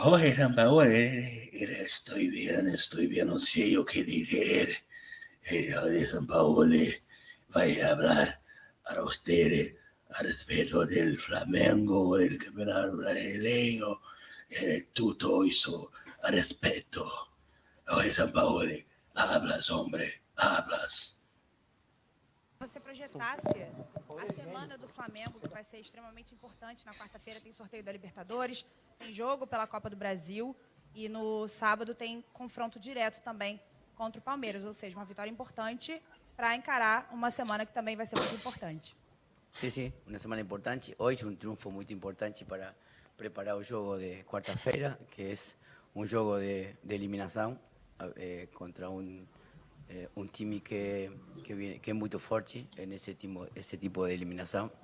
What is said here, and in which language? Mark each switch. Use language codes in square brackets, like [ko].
[pt] Jorge Sampaoli, estou bem, não sei o que dizer. Jorge Sampaoli vai falar para vocês a respeito del Flamengo, el campeonato brasileño, todo eso a respeto. [es] Oye, Sampaoli, hablas, hombre, hablas. [pt] Você projetasse a semana do Flamengo, que vai ser extremamente importante. Na quarta-feira tem sorteio da Libertadores, tem jogo pela Copa do Brasil e no sábado tem confronto direto também contra o Palmeiras, ou seja, uma vitória importante para encarar uma semana que também vai ser muito importante. [es] Sí, una semana importante. Hoy es un triunfo muy importante para preparar el juego de cuarta-feira, que es un juego de eliminación contra un time que es muy fuerte en ese tipo de eliminación.